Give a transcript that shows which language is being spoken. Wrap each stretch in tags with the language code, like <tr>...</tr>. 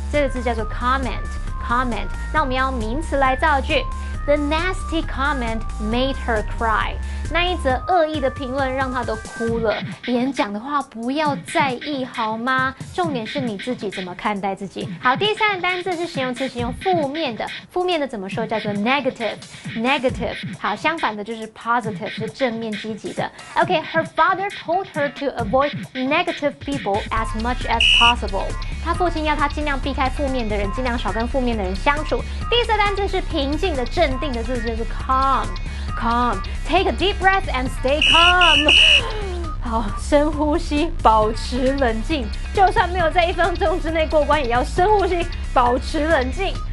<zh>这个字叫做 comment。那我们要用名词来造句。</zh> <en>The nasty comment made her cry。</en> <zh>那一则恶意的评论让她都哭了。别人讲的话不要在意好吗？重点是你自己怎么看待自己。好，第三个单字是形容词，形容负面的。负面的怎么说？叫做 negative。好，相反的就是 positive， 是正面积极的。</zh> <en>Okay，her father told her to avoid negative people as much as possible。</en> <zh>他父亲要他尽量避开负面的人，尽量少跟负面的人相处。第四个单字是平静的、镇定的字，就是 calm。</zh> <en>Take a deep breath and stay calm。</en> <zh>好，深呼吸，保持冷静。就算没有在1分钟之内过关，也要深呼吸，保持冷静。</zh>